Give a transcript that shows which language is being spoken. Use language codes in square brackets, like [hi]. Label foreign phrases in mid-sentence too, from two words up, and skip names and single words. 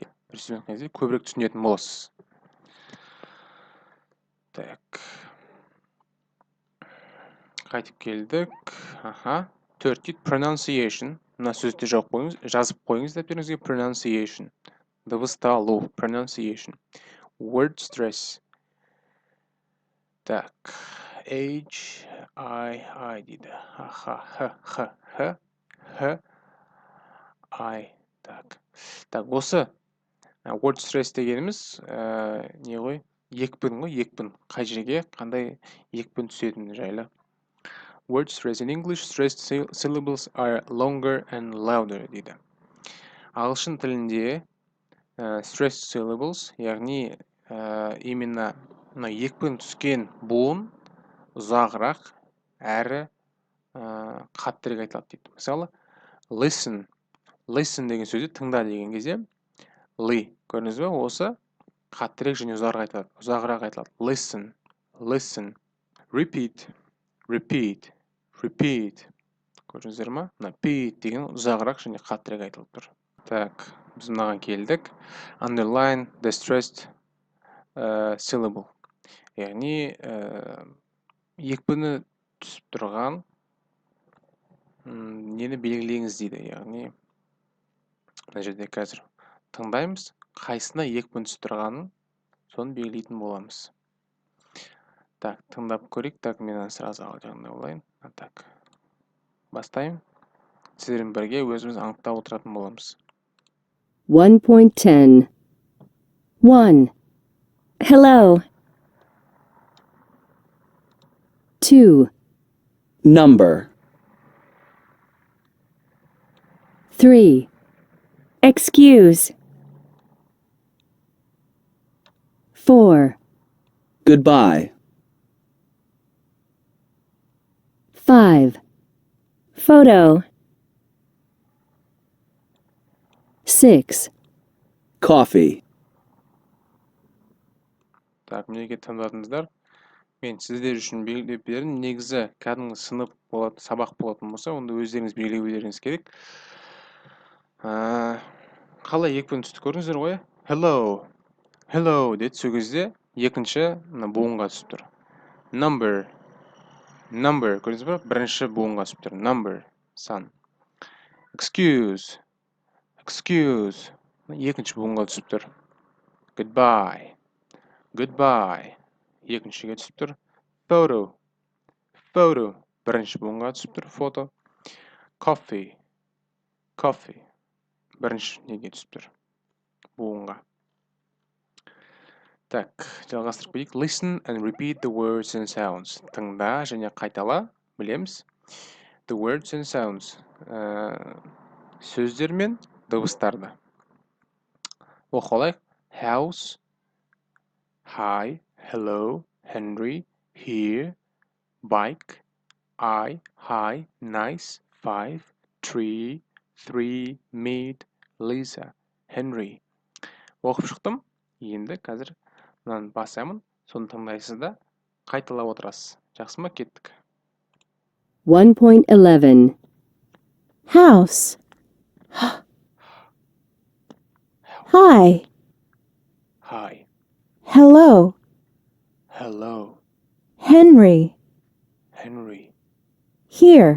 [kk] Бір сөзбен айтқан кезде көбірек түсінетін боласыз. Так. Қайтып келдік. 4 дейді pronunciation. Мына сөзді жазып қойыңыз дәптеріңізге. Pronunciation. Дыбысталу. [en] Pronunciation. Word stress. Так. [kk] H, I дейді. Х, I. Так, осы [en] word stress [kk] дегеніміз не ғой? Екпін ғой, екпін. Қай жерге, қандай екпін түсетіні жайлы. [en] Word stress in English, stressed syllables are longer and louder дейді. [kk] Ағылшын тілінде [en] stressed syllables, [kk] яғни именно екпін түскен буын ұзағырақ әрі қаттырек айтылады дейді. Мысалы, listen деген сөзді тыңда деген кезде ли, көрдіңіз бе? Осы қаттырек және ұзағырақ айтылады. [en] Listen. Repeat. [kk] Көрдіңіздер ма? Repeat деген ұзағырақ және қаттырек айтылып тұр. Так, біз мынаған келдік. [en] Underline the stressed syllable. [kk] Яғни екпіні түсіп тұрған нені белгілеңіз дейді. Яғни мына жерде қазір тыңдаймыз, қайсына екпін түсіп тұрғанын соны белгілейтін боламыз. Так, тыңдап көрейік. Так, мен сразу жағында болайын. Так, бастайын. Сіздермен бірге өзіміз анықтап отыратын боламыз. 1.10 1. [en] Hello. 2. Number. 3. Excuse. 4. Goodbye. 5. Photo. 6. Coffee. [kk] Так, мінеге таңдадыңыздар. Мен сіздер үшін белгілеп бердім. Негізі кәдімгі сынып болады, сабақ болатын болса, онда өздеріңіз белгілеп беруіңіз керек. Қалай екпін түсті көрдіңіздер ғой? [en] Hello. Hello деді. [kk] Сол кезде екінші буынға түсіп тұр. [en] Number. Number [kk] көрдіңіз бе? Бірінші буынға түсіп тұр. [en] Number. Сан. Excuse. Excuse. [kk] Екінші буынға түсіп тұр. [en] Goodbye. Goodbye. [kk] Екіншіге түсіп тұр. [en] Photo. Photo. [kk] Бірінші буынға түсіп тұр. [en] Фото. Coffee. Coffee. [kk] Бірінші неге түсіп тұр. Буынға. Так, жалғастырып кетейік. [en] Listen and repeat the words and sounds. [kk] Тыңда және қайтала. Білеміз. [en] The words and sounds. [kk] Сөздер мен дыбыстарды. Оқылайық. [en] House. Hi. Hello. Henry. Here. Bike. I. Hi. Nice. 5. Tree. 3. Meet. Lisa. Henry. [kk] Оқып шықтым. Енді қазір мынаны басамын. Соны тыңдайсыз да қайталап отырасыз. Жақсы ма? Кеттік. 1.11. [en] House. Hi. Hi. Hello. Hello. Henry. Henry. Here.